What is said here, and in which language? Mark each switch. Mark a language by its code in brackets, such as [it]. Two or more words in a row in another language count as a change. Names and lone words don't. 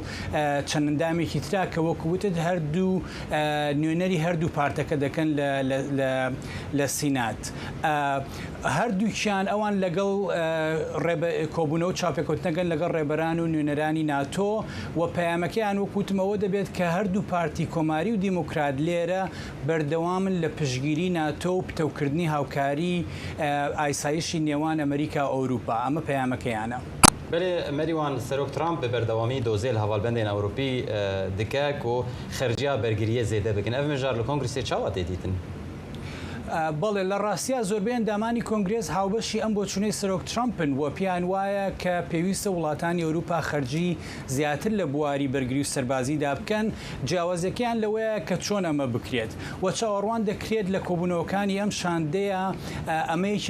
[ckb] چەند ئەندامێکی ترا کە وەکو وتت هەردوو نوێنەری هەردوو پارتەکە دەکەن لە لە سینات هەردووکیان ئەوان لەگەڵ کۆبوونەوە و چاپێکوتنەکەن لەگەڵ ڕێبەران و نوێنەرانی ناتۆ و پەیامەکەیان وەکوتمەوە دەبێت کە هەردوو پارتی کۆماری و دیموکرات لێرە بەردەوامن لە پشگیری ناتۆ و پتەوکردنی هاوکاری ئایسایشی نێوان ئەمریکا و ئەوروپا ئەمە پەیامەکەیانە. [ku] بله مریوان سروک ترامپ به بردوامی دوزیل هوالبندین اوروپی دکه کو خرجیا برگریه زیده بکن اف مجار لکنگرسی چاوات دیتن [ckb] بەڵێ لە ڕاستیا زۆربەی ئەندامانی کۆنگرێز هاوبەشی ئەم بۆچوونەی سەرۆک ترامپن وە پیان وایە کە پێویستە وڵاتانی ئەوروپا خەرجی زیاتر لە بواری بەرگری و سەربازیدا بکەن جیاوازەکەیان لەوەیە کە چۆن ئەمە بکرێت و چاوەڕوان دەکرێت لە کۆبوونەوەکانی ئەم شاندەیە ئەمەیەکی